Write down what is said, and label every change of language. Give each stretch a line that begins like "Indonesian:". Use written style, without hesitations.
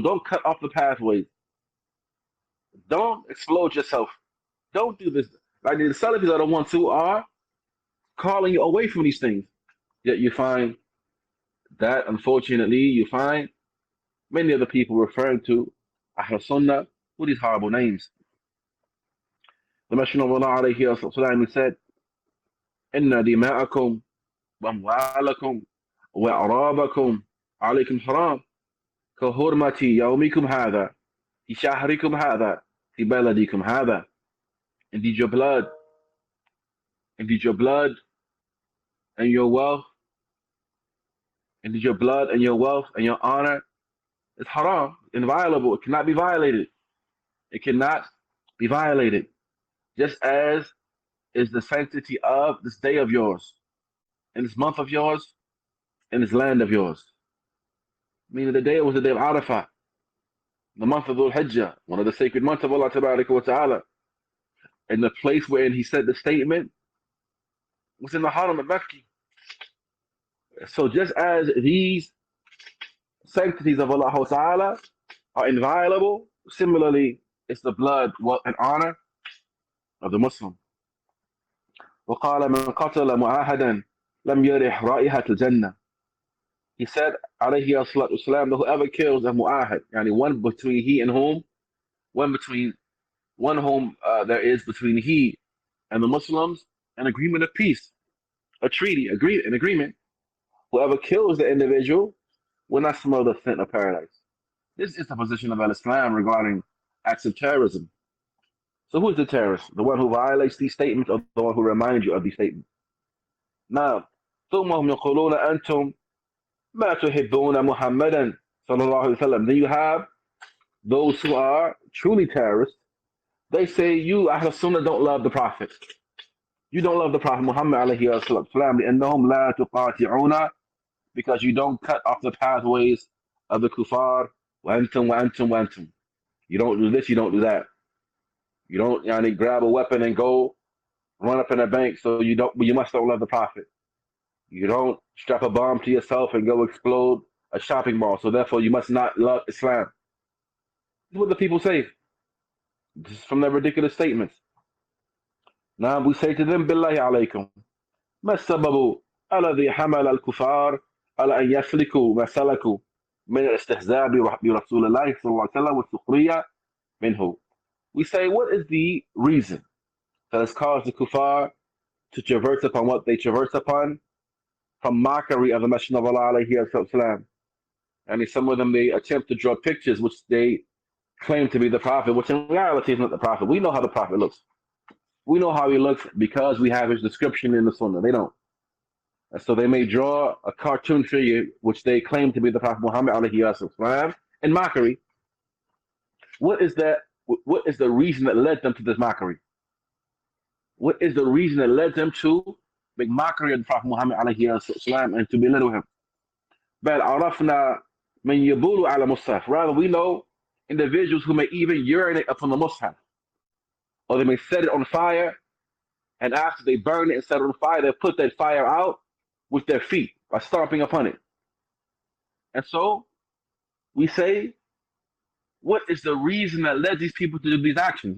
English: Don't cut off the pathways. Don't explode yourself. Don't do this. Like the Salafis are the ones who are calling you away from these things. Yet you find that, unfortunately, you find many of the people referring to Ahl Sunnah with these horrible names. The Messenger of Allah alayhi wasallam said,
Arabic: إِنَّ دِمَاءَكُمْ وَأَمْوَالَكُمْ وَأَعْرَابَكُمْ عَلَيْكُمْ حَرَامٌ كَحُرْمَةِ يَوْمِكُمْ هَذَا فِي شَهْرِكُمْ هَذَا فِي بَلَدِكُمْ هَذَا.
English: Indeed your blood and your wealth, indeed your blood and your wealth and your honor is haram, inviolable. It cannot be violated. It cannot be violated. Just as is the sanctity of this day of yours, and this month of yours, and this land of yours. Meaning the day was the day of Arafah, the month of Dhul Hijjah, one of the sacred months of Allah Ta'ala. And the place wherein he said the statement was in the Haram al-Makki. So just as these sanctities of Allah Ta'ala are inviolable, similarly it's the blood and honor of the Muslim.
Arabic: وقال من قتل معاهدا لم يرح رائحة الجنة.
English: He said, alayhi salatu wasalam, that whoever kills a mu'ahad, yani one between he and whom, one whom there is between he and the Muslims, an agreement of peace, a treaty, an agreement. Whoever kills the individual will not smell the scent of paradise. This is the position of Al-Islam regarding acts of terrorism. So who is the terrorist? The one who violates these statements or the one who reminds you of these statements? Now,
Arabic: ثم هم يقولون أنتم ما تحبون محمدا صلى الله عليه وسلم.
English: Then you have those who are truly terrorists. They say, you Ahl Sunnah don't love the Prophet. You don't love the Prophet Muhammad alayhi wasallam.
Arabic: لأنهم لا تقاطعون,
English: because you don't cut off the pathways of the kuffar.
Arabic: وأنتم.
English: You don't do this, you don't do that. You don't grab a weapon and go run up in a bank, so you must don't love the Prophet. You don't strap a bomb to yourself and go explode a shopping mall, so therefore you must not love Islam. This is what the people say. This is from their ridiculous statements. Now we say to them, Billahi alaykum,
Arabic: ما السبب الذي حمل الكفار على أن يسلكوا ما سلكوا من الاستهزاء برسول الله صلى الله عليه وسلم والسخرية منه.
English: We say, what is the reason that has caused the kuffar to traverse upon what they traverse upon from mockery of the Messenger of Allah alayhi wasallam? And some of them, they attempt to draw pictures which they claim to be the Prophet, which in reality is not the Prophet. We know how the Prophet looks. We know how he looks because we have his description in the Sunnah. They don't. And so they may draw a cartoon figure which they claim to be the Prophet Muhammad alayhi wasallam in mockery. What is that? What is the reason that led them to this mockery? What is the reason that led them to make mockery of the Prophet Muhammad alayhi wasallam and to belittle him?
Arabic: بل عرفنا من يبول على مصحف.
English: Rather, we know individuals who may even urinate upon the mushaf, or they may set it on fire, and after they burn it and set it on fire, they put that fire out with their feet by stomping upon it. And so we say, what is the reason that led these people to do these actions?